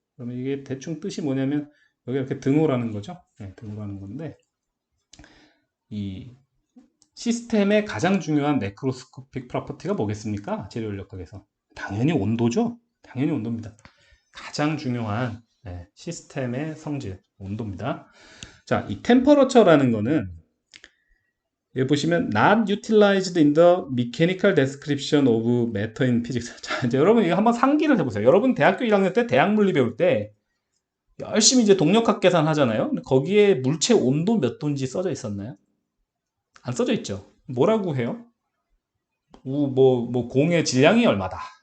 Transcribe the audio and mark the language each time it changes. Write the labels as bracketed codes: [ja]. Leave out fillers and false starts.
[ko] 그러면 이게 대충 뜻이 뭐냐면 여기 이렇게 등호라는 거죠. 등호라는 건데 이 시스템의 가장 중요한 매크로스코픽 프로퍼티가 뭐겠습니까? 재료 인력학에서 당연히 온도죠. 당연히 온도입니다. 가장 중요한 시스템의 성질 온도입니다. 자, 이 템퍼러처라는 거는 여기 보시면 [en] not utilized in the mechanical description of matter in physics. [ko] 자, 이제 여러분 이거 한번 상기를 해보세요. 여러분 대학교 1학년 때 대학 물리 배울 때 열심히 이제 동력학 계산 하잖아요. 근데 거기에 물체 온도 몇 도인지 써져 있었나요? 안 써져 있죠. 뭐라고 해요? 뭐 공의 질량이 얼마다.